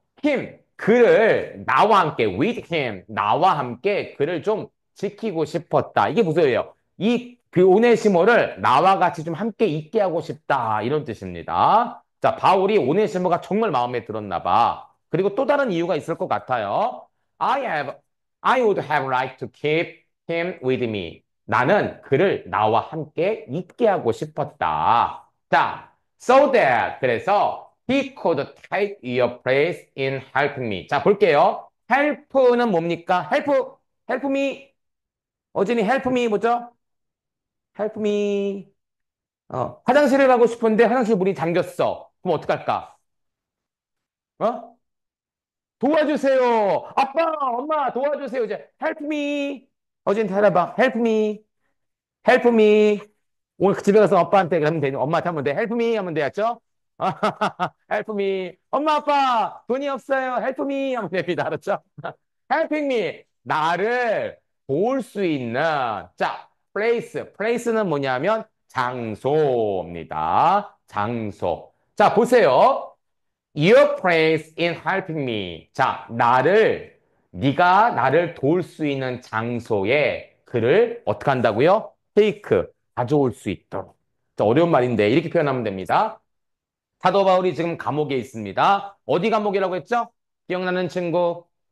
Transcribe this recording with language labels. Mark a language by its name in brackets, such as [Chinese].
[Korean] him, 그를 나와 함께 [English] with him, [Korean] 나와 함께 그를 좀 지키고 싶었다. 이게 무슨 예요? 그 오네시모를 나와 같이 좀 함께 있게 하고 싶다. 이런 뜻입니다. 자, 바울이 오네시모가 정말 마음에 들었나 봐. 그리고 또 다른 이유가 있을 것 같아요. [English] I would have liked to keep him with me. [Korean] 나는 그를 나와 함께 있게 하고 싶었다. [English] 자, so that 그래서 he could take your place in helping me. [Korean] 자, 볼게요. help는 뭡니까? [English] help me. [Korean] 어진이 help me 뭐죠? [English] help me. [Korean] 화장실을 가고 싶은데 화장실 문이 잠겼어. 그럼 어떡할까? 어? 도와주세요. 아빠, 엄마, 도와주세요. 이제 [English] help me. [Korean] 어진 살아봐. help me. help me. 오늘 집에 가서 아빠한테 하면 되는, 엄마한테 하면 돼. [English] help me [Korean] 하면 돼야죠? [English] help me. [Korean] 엄마, 아빠, 돈이 없어요. [English] help me [Korean] 하면 됩니다. 알았죠? [English] helping me. [Korean] 나를 도울 수 있는. 자, place. place는 뭐냐면 장소입니다. 장소. 자, 보세요. [English] Your place in helping me. [Korean] 자, 네가 나를 도울 수 있는 장소에 그를 어떻게 한다고요? take, 가져올 수 있도록. 자, 어려운 말인데 이렇게 표현하면 됩니다. 사도 바울이 지금 감옥에 있습니다. 어디 감옥이라고 했죠? 기억나는 친구?